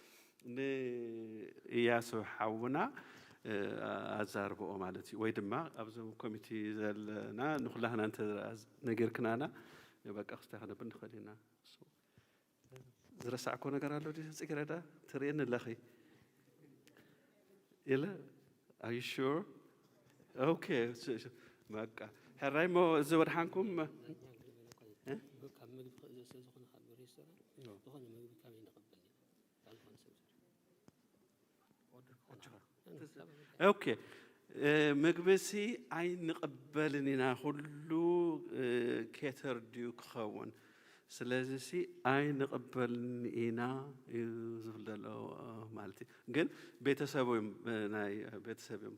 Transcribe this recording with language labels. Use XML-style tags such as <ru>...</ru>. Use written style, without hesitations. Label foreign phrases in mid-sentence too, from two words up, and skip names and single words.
<ti>ንእያሱ ሓውና ኣዛርብኦ ማለት እዩ ወይ ድማ ኣብዞም ኮሚቴ ዘለና ንኩላህና እንተ ነገርክናና በቃ ክስተኸነብን ንኽእል ኢና ዝረሳዕኮ ነገር ኣሎ ፅጌረዳ ትርእየኒ ኣለኺ ኢለ</ti> <en>are you sure okay</en> <ti>በቃ ሕራይ ሞ እዚ ወድሓንኩም ኦኬ ምግብሲ ኣይንቕበልን ኢና ኩሉ ኬተር ድዩ ክኸውን ስለዚ ኣይንቕበልን ኢና እዩ ዝብል ዘሎ ማለት እዩ ግን ቤተሰቦም ናይ ቤተሰቦም</ti>